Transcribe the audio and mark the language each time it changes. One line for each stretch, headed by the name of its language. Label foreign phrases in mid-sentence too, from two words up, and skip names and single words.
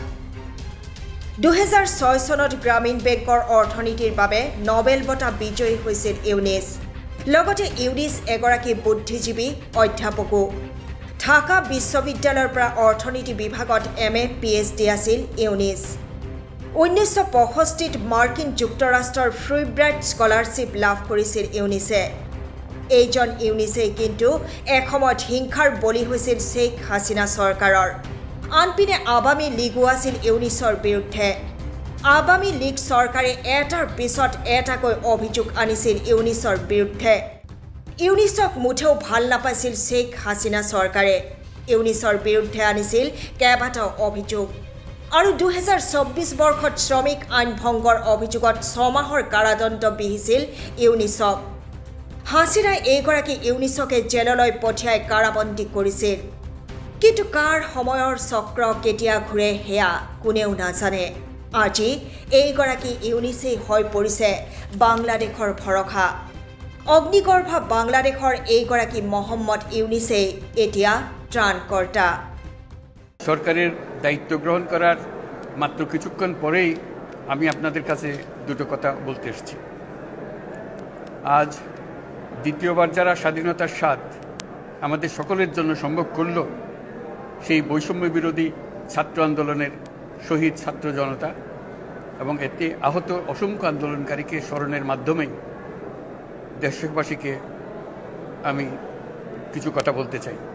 Assamese: 2006 চনত গ্ৰামীণ বেংকৰ অৰ্থনীতিৰ বাবে নোবেল বঁটা বিজয়ী হৈছিল ইউনিস লগতে ইউনিস এগৰাকী বুদ্ধিজীৱী অধ্যাপকো ঢাকা বিশ্ববিদ্যালয়ৰ পৰা অৰ্থনীতি বিভাগত MA PhD আছিল ইউনিস 1965 মাৰ্কিন যুক্তৰাষ্ট্ৰৰ ফ্ৰুইব্ৰাইট স্কলাৰশ্বিপ লাভ কৰিছিল ইউনিসে এইজন ইউনিসে কিন্তু এসময়ত হিংসাৰ বলি হৈছিল শেখ হাসিনা চৰকাৰৰ আনপিনে আৱামী লীগো আছিল ইউনিসৰ বিৰুদ্ধে আৱামী লীগ চৰকাৰে এটাৰ পিছত এটাকৈ অভিযোগ আনিছিল ইউনিসৰ বিৰুদ্ধে ইউনিসক মুঠেও ভাল নাপাইছিল শেখ হাসিনা চৰকাৰে ইউনিসৰ বিৰুদ্ধে আনিছিল কেইবাটাও অভিযোগ আৰু 2024 বৰ্ষত শ্ৰমিক আইন ভংগৰ অভিযোগত 6 মাহৰ কাৰাদণ্ড বিহিছিল ইউনিসক হাসিনাই এইগৰাকী ইউনিসকে জেললৈ পঠিয়াই কাৰাবন্দী কৰিছিল কিন্তু কাৰ সময়ৰ চক্ৰ কেতিয়া ঘূৰে হেয়া কোনেও নাজানে আজি এইগৰাকী ইউনিসেই হৈ পৰিছে বাংলাদেশৰ ভৰসা অগ্নিগৰ্ভা বাংলাদেশৰ এইগৰাকী মোহাম্মদ ইউনিসেই এতিয়া ত্ৰাণকৰ্তা
Bangla: সরকারের দায়িত্ব গ্রহণ করার মাত্র কিছুক্ষণ পরেই আমি আপনাদের কাছে দুটো কথা বলতে এসেছি আজ দ্বিতীয়বার যারা স্বাধীনতার স্বাদ আমাদের সকলের জন্য সম্ভব করল সেই বৈষম্য বিরোধী ছাত্র আন্দোলনের শহীদ ছাত্র জনতা এবং এতে আহত অসংখ্য আন্দোলনকারীকে স্মরণের মাধ্যমেই দেশবাসীকে আমি কিছু কথা বলতে চাই